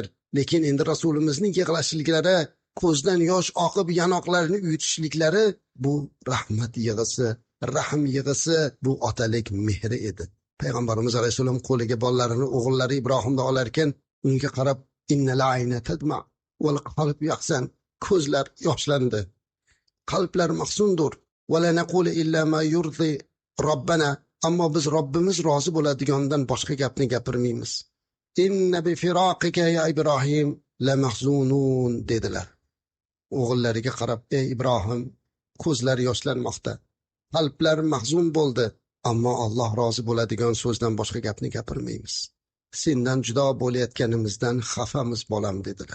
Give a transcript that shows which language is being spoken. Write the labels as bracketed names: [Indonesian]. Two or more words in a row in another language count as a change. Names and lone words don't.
[Uzbek] Lekin endi Rasulimizning yig'lashliklari, ko'zdan yosh oqib yanoqlarini uyutishliklari bu rahmat yig'isi, rahm yig'isi, bu otalik mehri edi. Payg'ambarimiz alayhisalom qo'liga bolalarini, o'g'illari Ibrohimni olar ekan, unga qarab, [Arabic] "إن العين تدمع والقلب يحزن." [Uzbek] Ko'zlar yoshlandi. Qalblar mahzundir. [Arabic] "ولا نقول إلا ما يرضي ربنا." [Uzbek] Ammo biz Robbimiz rozi bo'ladigandan boshqa gapni gapirmaymiz. [Arabic] "إنا بفراقك يا إبراهيم لمحزونون" dedilar. [Uzbek] O'g'illariga qarab, "Ey Ibrohim, ko'zlar yoshlanmoqda. Qalblar mahzun bo'ldi, ammo Alloh rozi bo'ladigan so'zdan boshqa gapni gapirmaymiz. Sendan judo bo'layotganimizdan xafamiz bolam" dedilar.